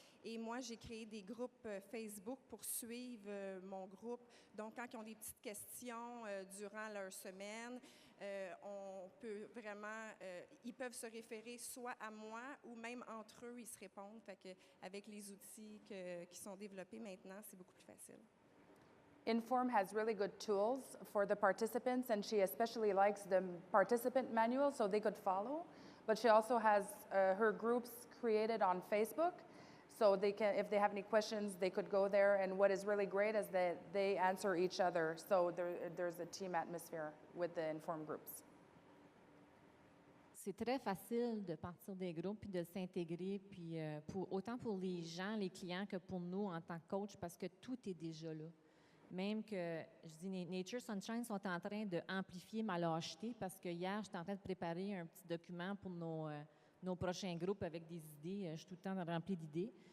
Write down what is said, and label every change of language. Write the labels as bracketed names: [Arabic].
[French] Et moi, j'ai créé des groupes Facebook pour suivre mon groupe. Donc, quand ils ont des petites questions durant leur semaine, on peut vraiment, ils peuvent se référer soit à moi ou même entre eux, ils se répondent. Fait que, avec les outils qui sont développés maintenant, c'est beaucoup plus facile. [English] Inform has really good tools for the participants, and she especially likes the participant manual so they could follow. But she also has her groups created on Facebook, so they can, if they have any questions, they could go there. And what is really great is that they answer each other, so there's a team atmosphere with the Inform groups. [French] C'est très facile de partir des groupes puis de s'intégrer, puis autant pour les gens, les clients, que pour nous en tant que coach, parce que tout est déjà là. Même que, je dis, Nature Sunshine sont en train d'amplifier ma lâcheté parce que hier, j'étais en train de préparer un petit document pour nos prochains groupes avec des idées. Je suis tout le temps remplie d'idées.